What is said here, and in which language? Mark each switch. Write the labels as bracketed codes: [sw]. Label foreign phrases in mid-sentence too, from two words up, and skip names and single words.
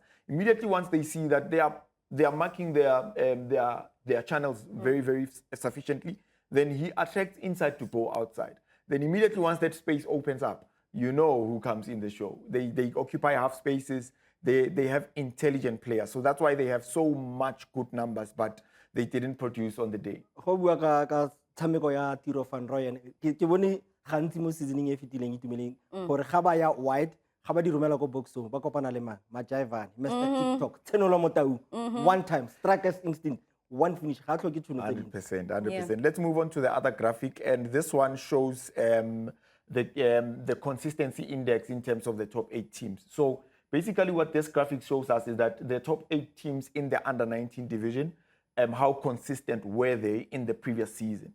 [en] Immediately once they see that they are marking their channels very, very sufficiently, then he attracts inside to go outside. Then immediately once that space opens up, you know who comes in the show. They occupy half spaces. They have intelligent players. So that's why they have so much good numbers, but they didn't produce on the day. [tn] Go bua ka tshameko ya Tiro Van Rooyen ke bone gantsi mo seasoning e fetileng itumeleng gore ga ba ya wide ga ba di romela go boxong ba kopana le Majaivan Mr TikTok Tsenolo Motau [en] one time strikers instinct one finish. 100%. Let's move on to the other graphic, and this one shows the consistency index in terms of the top 8 teams. So basically what this graphic shows us is that the top 8 teams in the under 19 division, how consistent were they in the previous season.